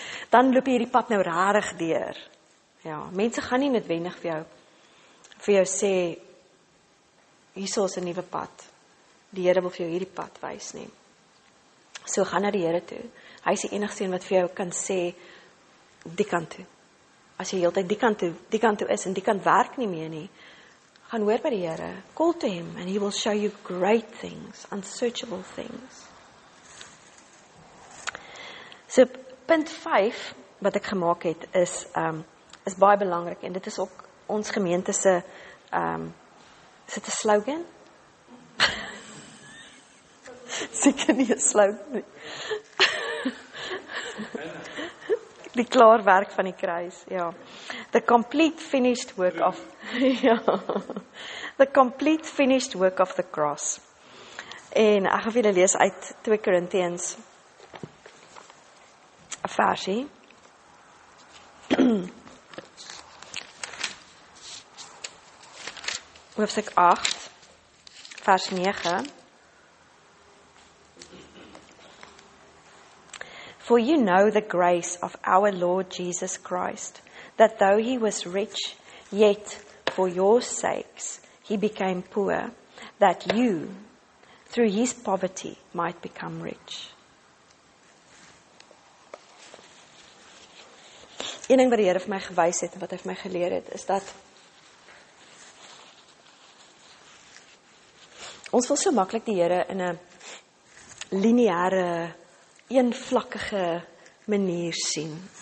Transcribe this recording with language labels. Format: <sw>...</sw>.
<af>Dan loop jy hierdie pad nou rarig deur. Ja, mense gaan nie noodwendig vir jou sê, hierso is 'n nuwe pad. Die Here wil vir jou hierdie pad wys nie. So gaan na die Here toe. Hy is die enigste een wat vir jou kan sê, die kant toe. As jy heeltyd die kant toe is en die kant werk nie meer nie, gaan hoor by die Here.</af> <en>Call to him and he will show you great things, unsearchable things.</en> <af>So punt 5 wat ek gemaak het is baie belangrik en dit is ook ons gemeente se is dit 'n slogan? Seker nie 'n slogan nie. Die klaarwerk van die kruis, ja.</af> <en>The complete finished work of ja. The complete finished work of the cross.</en> <af>En ek gaan vir julle lees uit 2 Korintiërs 'n versie. Hoofstuk 8, vers 9.</af> <en>For you know the grace of our Lord Jesus Christ, that though he was rich, yet for your sakes he became poor, that you, through his poverty, might become rich.</en> <af>Een ding wat die Here vir my gewys het en wat hy vir my geleer het, is dat ons wil so maklik die Here in 'n lineêre, eenvlakkige manier sien.</af>